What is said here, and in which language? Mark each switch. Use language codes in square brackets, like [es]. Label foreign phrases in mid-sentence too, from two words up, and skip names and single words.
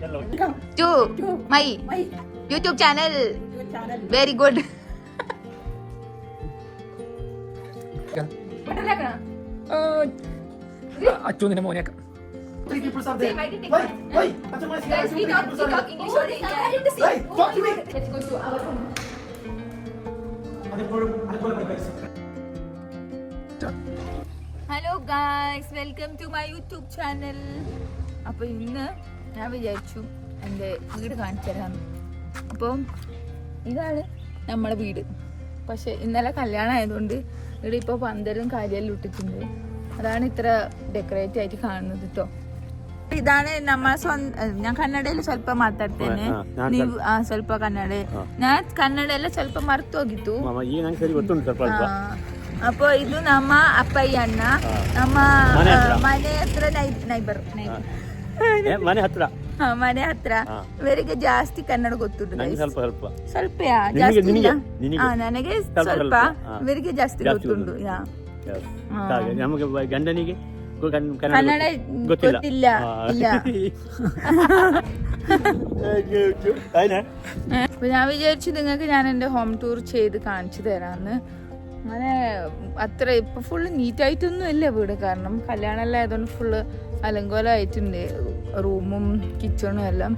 [en] to my YouTube channel. Very good. [ml] അച്ഛനെ മോനെയൊക്കെ [en] Guys, we talk English only. Let's go to our room. hello guys, welcome to my YouTube channel. [ml] അപ്പോൾ ഇന്ന് ഞാൻ വിചാരിച്ചു എൻ്റെ വീട് കാണിച്ചു തരാം. അപ്പം ഇതാണ് നമ്മളെ വീട്. പക്ഷെ ഇന്നലെ കല്യാണം ആയതുകൊണ്ട് ഇവിടെ ഇപ്പോൾ പന്തലും കാര്യമെല്ലാം ഇട്ടിട്ടുണ്ട്. അതാണ് ഇത്ര ഡെക്കറേറ്റ് ആയിട്ട് കാണുന്നത് കേട്ടോ. [kn] ಇದಾನೆ ನಮ್ಮ ನಾನು ಕನ್ನಡ ಸ್ವಲ್ಪ ಮಾತಾಡ್ತೇನೆ, ನೀವು ಸ್ವಲ್ಪ ಕನ್ನಡ. ನಾನು ಕನ್ನಡ ಎಲ್ಲ ಸ್ವಲ್ಪ ಮರ್ತೋಗಿತ್ತು. ಅಪ್ಪ ಇದು ನಮ್ಮ ಅಪ್ಪಯ್ಯ ಅಣ್ಣ, ನಮ್ಮ ಮನೆ ಹತ್ರ ನೈಬರ್ ಮನೆ ಹತ್ರ. ಇವರಿಗೆ ಜಾಸ್ತಿ ಕನ್ನಡ ಗೊತ್ತುಂಟು, ಸ್ವಲ್ಪ ಜಾಸ್ತಿ ಇಲ್ಲ. ನನಗೆ ಸ್ವಲ್ಪ, ಇವರಿಗೆ ಜಾಸ್ತಿ ಗೊತ್ತುಂಟು. ಗಂಡನಿಗೆ ಕನ್ನಡ ಗೊತ್ತಿಲ್ಲ. [ml] ഞാൻ വിചാരിച്ചു നിങ്ങൾക്ക് ഞാൻ എൻ്റെ [en] home tour [ml] ചെയ്ത് കാണിച്ചു തരാമെന്ന്. അങ്ങനെ അത്ര ഇപ്പം ഫുള്ള് നീറ്റായിട്ടൊന്നും ഇല്ല വീട്, കാരണം കല്യാണമെല്ലാം ആയതുകൊണ്ട് ഫുള്ള് അലങ്കോലമായിട്ടുണ്ട്, റൂമും കിച്ചണും എല്ലാം.